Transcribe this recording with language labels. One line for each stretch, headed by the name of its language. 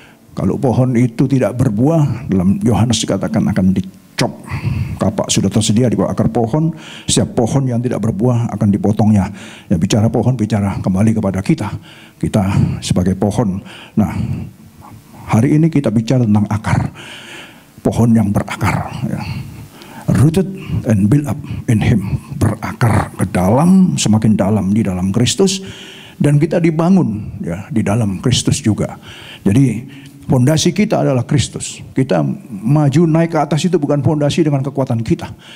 Indonesian: Kalau pohon itu tidak berbuah, dalam Yohanes dikatakan akan dicop. Kapak sudah tersedia di bawah akar pohon. Setiap pohon yang tidak berbuah akan dipotongnya. Ya, bicara pohon, bicara kembali kepada kita. Kita sebagai pohon. Nah, hari ini kita bicara tentang akar. Pohon yang berakar. Ya.
English: Rooted and built up in Him.
Indonesian: Berakar ke dalam, semakin dalam di dalam Kristus. Dan kita dibangun ya di dalam Kristus juga. Jadi fondasi kita adalah Kristus. Kita maju naik ke atas itu bukan fondasi dengan kekuatan kita.